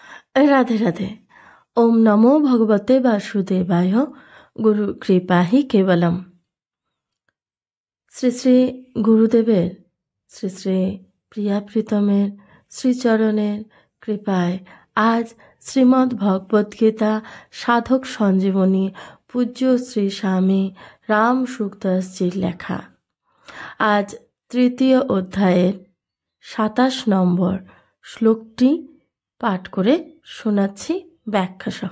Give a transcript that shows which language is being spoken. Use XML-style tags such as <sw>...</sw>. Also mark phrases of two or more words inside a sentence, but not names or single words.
<sa>राधे राधे। ओम नमो भगवते वासुदेवाय। गुरु कृपा ही केवलम।</sa> <bn>শ্রী শ্রী গুরুদেবের শ্রী শ্রী প্রিয়া প্রীতমের শ্রীচরণের কৃপায় আজ শ্রীমদ্ ভগবদ্গীতা সাধক সঞ্জীবনী পূজ্য শ্রী স্বামী রাম সুখদাসজির লেখা আজ তৃতীয় অধ্যায়ের ২৭ নম্বর শ্লোকটি পাঠ করে শোনাচ্ছি ব্যাখ্যা সহ।</bn>